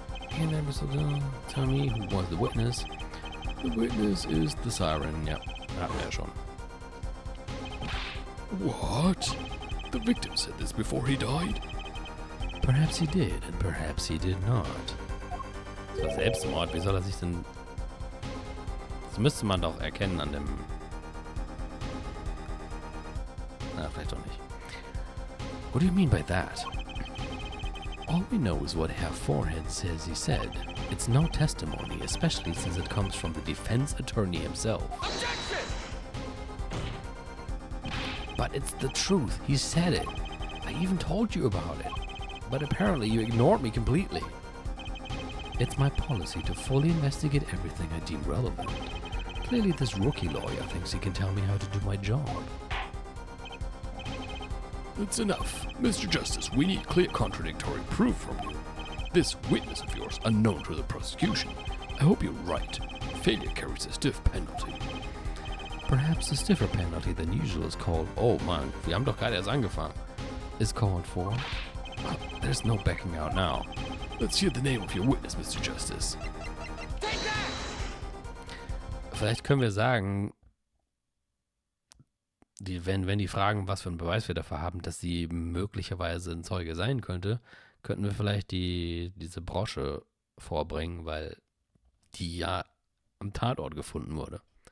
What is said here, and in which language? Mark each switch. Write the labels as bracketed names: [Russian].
[English] Can episode tell me who was the witness? The witness is The siren, yep. [German] Hatten wir ja schon. [English] What? The victim said this before he died? Perhaps he did, and perhaps he did not. [German] Das war Selbstmord, wie soll er sich denn... Das müsste man doch erkennen an dem... vielleicht doch nicht. [English] What do you mean by that? All we know is what Herr Forehead says he said. It's no testimony, especially since it comes from the defense attorney himself. Objection! But it's the truth. He said it. I even told you about it. But apparently you ignored me completely. It's my policy to fully investigate everything I deem relevant. Clearly this rookie lawyer thinks he can tell me how to do my job. That's enough. Mr. Justice, we need clear contradictory proof from you. This witness of yours, unknown to the prosecution. I hope you're right. Failure carries a stiff penalty. Perhaps a stiffer penalty than usual is called... [German] Oh man, wir haben doch gerade erst angefangen. [English] Is called for... there's no backing out now. Let's hear the name of your witness, Mr. Justice. [German] Vielleicht können wir sagen... wenn die fragen, was für einen Beweis wir dafür haben, dass sie möglicherweise ein Zeuge sein könnte, könnten wir vielleicht diese Brosche vorbringen, weil die ja am Tatort gefunden wurde.